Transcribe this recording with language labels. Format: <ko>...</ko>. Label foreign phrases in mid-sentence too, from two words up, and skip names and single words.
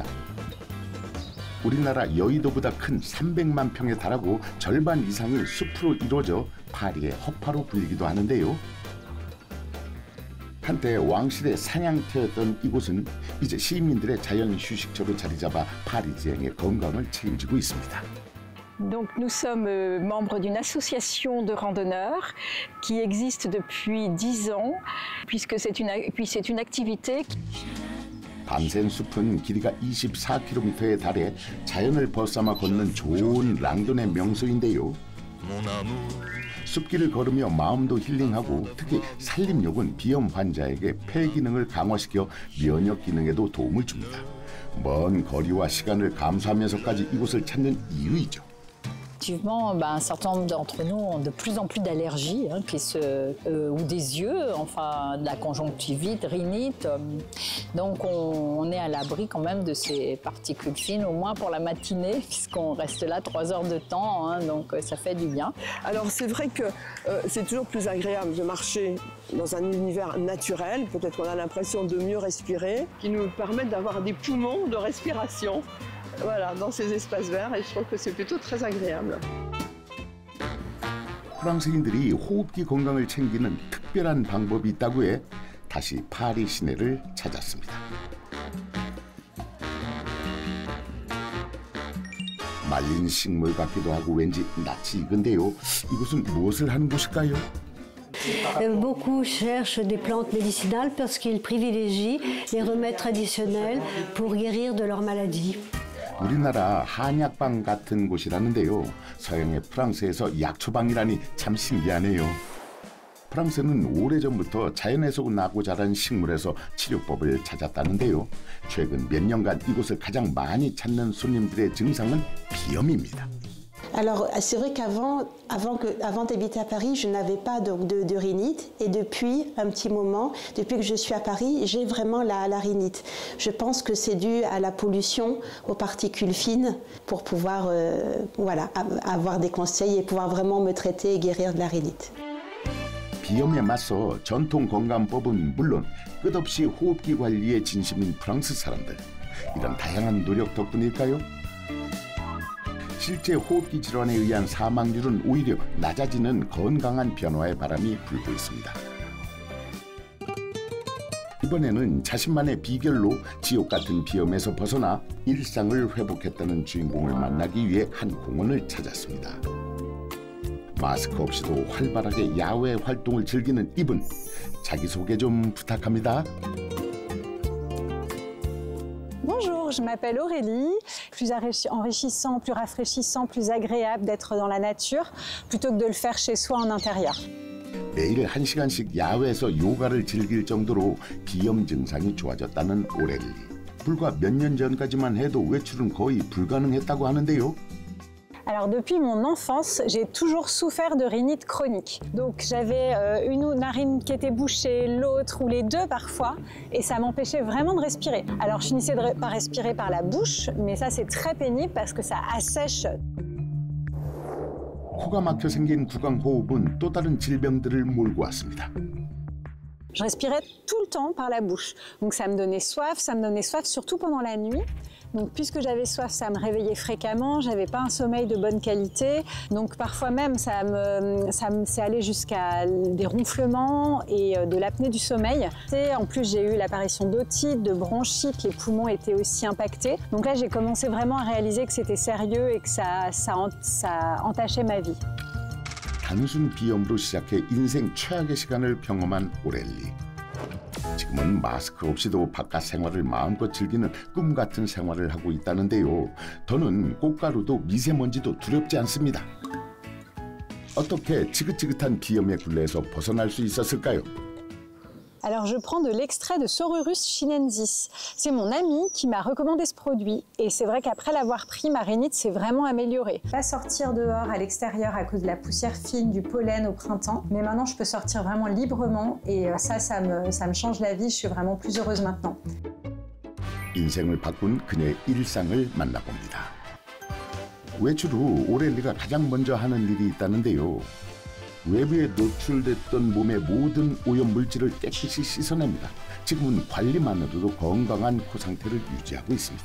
<ko>우리나라 여의도보다 큰 300만 평에 달하고 절반 이상이 숲으로 이루어져 파리의 허파로 불리기도 하는데요. 한때 왕실의 사냥터였던 이곳은 이제 시민들의 자연 휴식처로 자리 잡아 파리지행의 건강을 책임지고 있습니다.</ko> <fr>Donc nous sommes membres d'une association de randonneurs qui existe depuis 10 ans, puisque c'est une activité.</fr> <ko>밤샘 숲은 길이가 24km에 달해 자연을 벗삼아 걷는 좋은 랑도네 명소인데요. 숲길을 걸으며 마음도 힐링하고 특히 산림욕은 비염 환자에게 폐 기능을 강화시켜 면역 기능에도 도움을 줍니다. 먼 거리와 시간을 감수하면서까지 이곳을 찾는 이유이죠.</ko> <fr>Effectivement, un certain nombre d'entre nous ont de plus en plus d'allergies, ou des yeux, enfin de la conjonctivite, rhinite. Donc on est à l'abri quand même de ces particules fines, au moins pour la matinée, puisqu'on reste là 3 heures de temps, donc ça fait du bien. Alors c'est vrai que c'est toujours plus agréable de marcher dans un univers naturel. Peut-être qu'on a l'impression de mieux respirer, qui nous permettent d'avoir des poumons de respiration. Voilà, dans ces espaces verts, et je trouve que c'est plutôt très agréable.</fr> <ko>프랑스인들이 호흡기 건강을 챙기는 특별한 방법이 있다고 해 다시 파리 시내를 찾았습니다. 말린 식물 같기도 하고 왠지 낯이 익은데요. 이곳은 무엇을 하는 곳일까요?</ko> <fr>Beaucoup cherchent des plantes médicinales parce qu'ils privilégient les remèdes traditionnels pour guérir de leurs maladies.</fr> <ko>우리나라 한약방 같은 곳이라는데요. 서양의 프랑스에서 약초방이라니 참 신기하네요. 프랑스는 오래전부터 자연에서 나고 자란 식물에서 치료법을 찾았다는데요. 최근 몇 년간 이곳을 가장 많이 찾는 손님들의 증상은 비염입니다.</ko> <fr>Alors, c'est vrai avant d'habiter à Paris, je n'avais pas de rhinite. Et depuis un petit moment, depuis que je suis à Paris, j'ai vraiment la rhinite. Je pense que c'est dû à la pollution, aux particules fines, pour pouvoir voilà, avoir des conseils et pouvoir vraiment me traiter et guérir de la rhinite.</fr> <ko>비염에 맞서 전통 건강법은 물론 끝없이 호흡기 관리에 진심인 프랑스 사람들. 이런 다양한 노력 덕분일까요? 실제 호흡기 질환에 의한 사망률은 오히려 낮아지는 건강한 변화의 바람이 불고 있습니다. 이번에는 자신만의 비결로 지옥 같은 비염에서 벗어나 일상을 회복했다는 주인공을 만나기 위해 한 공원을 찾았습니다. 마스크 없이도 활발하게 야외 활동을 즐기는 이분, 자기소개 좀 부탁합니다.</ko> <fr>Bonjour, je m'appelle Aurélie. Plus enrichissant, plus rafraîchissant, plus agréable d'être dans la nature plutôt que de le faire chez soi en intérieur.</fr> <ko>매일 1시간씩 야외에서 요가를 즐길 정도로 비염 증상이 좋아졌다는 오렐리. 불과 몇 년 전까지만 해도 외출은 거의 불가능했다고 하는데요.</ko> <fr>Alors depuis mon enfance, j'ai toujours souffert de rhinite chronique. Donc j'avais une narine qui était bouchée, l'autre ou les deux parfois, et ça m'empêchait vraiment de respirer. Alors je finissais par respirer par la bouche, mais ça c'est très pénible parce que ça assèche.</fr> <ko>코가 막혀 생긴 구강호흡은 또 다른 질병들을 몰고 왔습니다.</ko> <fr>Je respirais tout le temps par la bouche. Donc ça me donnait soif surtout pendant la nuit. Donc puisque j'avais soif, ça me réveillait fréquemment, j'avais pas un sommeil de bonne qualité. Donc parfois même, ça s'est allé jusqu'à des ronflements et de l'apnée du sommeil. Et en plus, j'ai eu l'apparition d'otite, de bronchite, les poumons étaient aussi impactés. Donc là, j'ai commencé vraiment à réaliser que c'était sérieux et que ça entachait ma vie.</fr> <ko>단순 비염으로 시작해 인생 최악의 시간을 경험한 오렐리. 지금은 마스크 없이도 바깥 생활을 마음껏 즐기는 꿈 같은 생활을 하고 있다는데요. 더는 꽃가루도 미세먼지도 두렵지 않습니다. 어떻게 지긋지긋한 비염의 굴레에서 벗어날 수 있었을까요?</ko> <fr>Alors je prends de l'extrait de Sorurus chinensis. C'est mon ami qui m'a recommandé ce produit. Et c'est vrai qu'après l'avoir pris, ma rhinite s'est vraiment améliorée. Pas sortir dehors à l'extérieur à cause de la poussière fine, du pollen au printemps. Mais maintenant, je peux sortir vraiment librement. Et ça me change la vie. Je suis vraiment plus heureuse maintenant.</fr> <ko>인생을 바꾼 그녀의 일상을 만나봅니다. 외출 후 오렐리가 가장 먼저 하는 일이 있다는데요. 외부에 노출됐던 몸의 모든 오염 물질을 깨끗이 씻어냅니다. 지금은 관리만으로도 건강한 코 상태를 유지하고 있습니다.</ko>